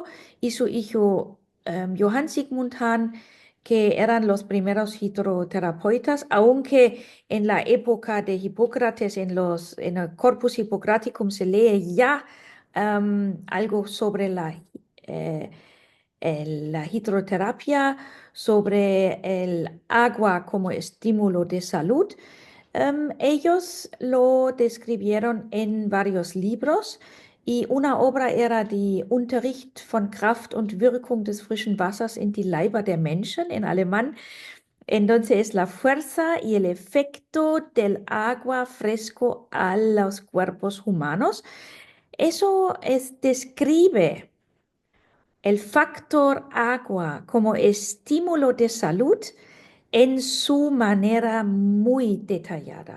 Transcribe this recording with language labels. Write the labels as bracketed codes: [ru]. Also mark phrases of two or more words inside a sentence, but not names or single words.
[es] y su hijo Johann Sigmund Hahn, que eran los primeros hidroterapeutas, aunque en la época de Hipócrates, en el Corpus Hippocraticum se lee ya algo sobre eh, la hidroterapia, sobre el agua como estímulo de salud. Ellos lo describieron en varios libros y una obra era die Unterricht von Kraft und Wirkung des frischen Wassers in die Leiber der Menschen en alemán. Entonces, la fuerza y el efecto del agua fresco a los cuerpos humanos, describe el factor agua como estímulo de salud en su manera muy detallada.